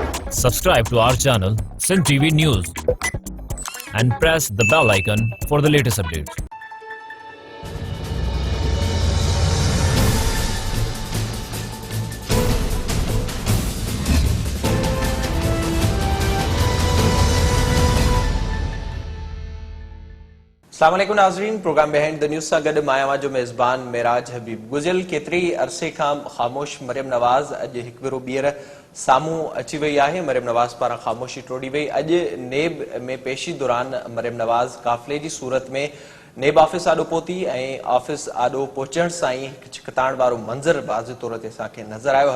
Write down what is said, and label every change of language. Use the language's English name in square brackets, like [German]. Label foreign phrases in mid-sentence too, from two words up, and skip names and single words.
[English] Subscribe to our channel, Sin TV News, and press the bell icon for the latest updates. [Sindhi] अस्सलाम वालेकुम नाज़रीन, प्रोग्राम बिहाइंड द न्यूज़ सां गॾु मां जो मेज़बान मेराज हबीब। गुज़िरियल केतिरे अरसे खां ख़ामोश मरियम नवाज़ अॼु हिकु भेरो ॿीहर साम्हूं अची वई आहे। मरियम नवाज़ पारां ख़ामोशी टोड़ी वई। अॼु नेब में पेशी दौरान मरियम नवाज़ काफ़िले जी सूरत में नेब ऑफिस आॾो पहुती ऐं ऑफिस आॾो पहुचण सां ई हिकु छिकताइण वारो मंज़र वाज़े तौर ते असांखे नज़र आयो।